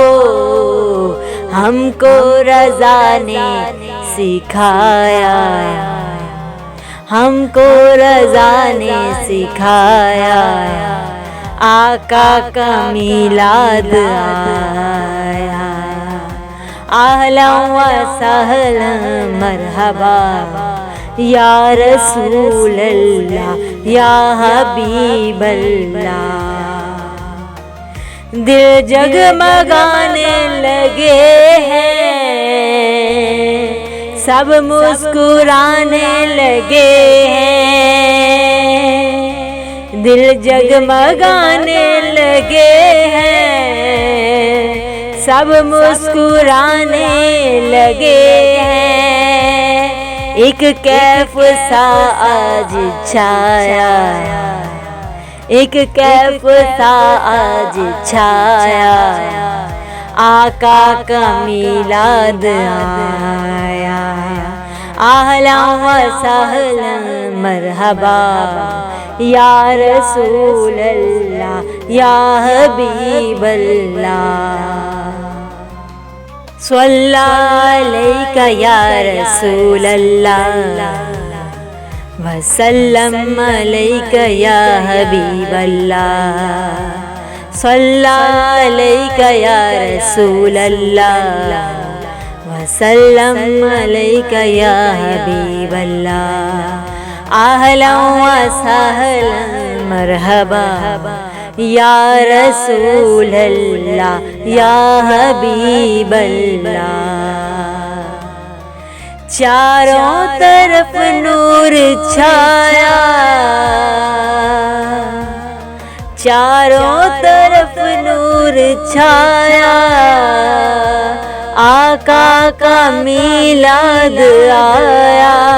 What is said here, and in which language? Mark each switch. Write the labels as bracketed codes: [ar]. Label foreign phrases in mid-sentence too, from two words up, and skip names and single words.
[ur] ہم کو رضا نے سکھایا، ہم کو رضا نے سکھایا، آقا کا میلاد آیا. [ar] أهلاً و سهلاً مرحبا يا رسول الله يا حبيب الله. [ur] دل جگمگانے لگے ہیں، سب مسکرانے لگے ہیں. دل جگمگانے لگے ہیں، سب مسکرانے لگے ہیں. ایک کیف سا آج چھایا، ایک کیف سا آج چھایا، آقا کا میلاد آیا. [ar] أهلاً و سهلاً مرحبا يا رسول الله يا حبيب الله. صلى عليك يا رسول الله وسلم عليك يا حبيب الله. صلى الله عليك يا رسول الله وسلم عليك يا حبيب الله. أهلاً و سهلاً مرحبا يا رسول الله يا حبيب الله. [ur] چاروں طرف نور چھایا، چاروں طرف نور چھایا، آقا کا میلاد آیا.